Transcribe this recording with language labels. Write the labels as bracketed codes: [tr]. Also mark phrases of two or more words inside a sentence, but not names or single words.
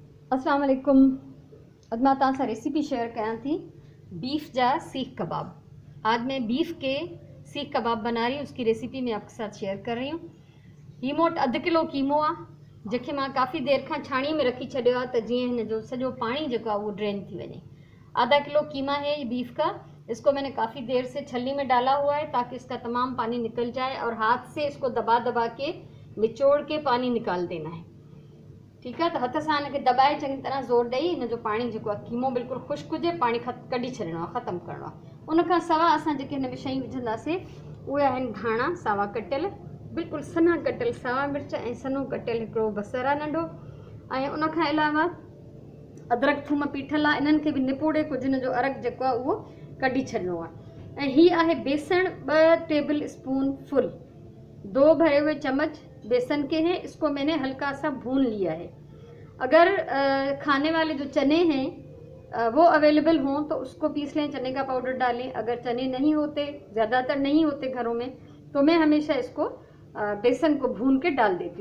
[ar] السلام عليكم. [sd] अॼु मां तव्हां सां रेसिपी शेयर कयां थी बीफ जा सीख कबाब। [hi] आज मैं बीफ के सीख कबाब बना रही हूँ, उसकी रेसिपी मैं आपके साथ शेयर कर रही हूँ। [sd] ही मोट अधु किलो कीमो आहे जंहिंखे मां काफ़ी देर खां छाणी में रखी छॾियो आहे त जीअं हिन जो सॼो पाणी जेको आहे उहो ड्रेन थी वञे। [hi] आधा किलो कीमा है ये बीफ का। इसको मैंने काफ़ी देर से छलनी में डाला हुआ है ताकि इसका तमाम पानी निकल जाए और हाथ से इसको दबा दबा के निचोड़ के पानी निकाल देना है। ठीक है, [sd] तो हथ से हिनखे दबाए चङी तरह ज़ोर ॾेई हिन जो पाणी जेको आहे कीमो बिल्कुलु ख़ुश्क हुजे पाणी कढी छॾिणो आहे, ख़तमु करिणो आहे। उनखां सवाइ असां जेके हिन में शयूं विझंदासीं उहे आहिनि धाणा सावा कटियल, बिल्कुलु सन्हा कटियल सावा मिर्च ऐं सन्हो कटियल हिकिड़ो बसर आहे नंढो, ऐं उनखां अलावा अदरक थूम पीठल आहे। इन्हनि खे बि निपोड़े कुझु हिन जो अरक जेको आहे उहो कढी छॾिणो आहे। ऐं हीअ आहे बेसण [hi] 2 [en] tablespoon full, [hi] 2 भरे हुए चम्मच बेसन के हैं। इसको मैंने हल्का सा भून लिया है। अगर खाने वाले जो चने हैं वो अवेलेबल हों तो उसको पीस लें, चने का पाउडर डालें। अगर चने नहीं होते, ज़्यादातर नहीं होते घरों में, तो मैं हमेशा इसको बेसन को भून के डाल देती हूँ।